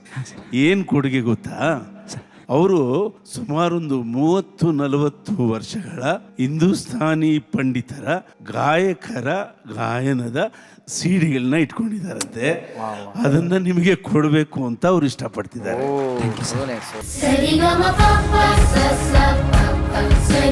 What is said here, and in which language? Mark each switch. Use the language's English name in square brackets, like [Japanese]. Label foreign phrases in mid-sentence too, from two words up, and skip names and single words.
[Kannada] ಏನು ಕೊಡುಗೆ ಗೊತ್ತಾ? ಅವರು ಸುಮಾರೊಂದು 30-40 ವರ್ಷಗಳ ಹಿಂದೂಸ್ತಾನಿ ಪಂಡಿತರ ಗಾಯಕರ ಗಾಯನದ ಸಿಡಿಗಳನ್ನ ಇಟ್ಕೊಂಡಿದ್ದಾರಂತೆ. ಅದನ್ನ ನಿಮಗೆ ಕೊಡಬೇಕು ಅಂತ ಅವ್ರು ಇಷ್ಟಪಡ್ತಿದ್ದಾರೆ. ಓ, [English] so nice. Sa ri ga ma pa pa sa sa pa pa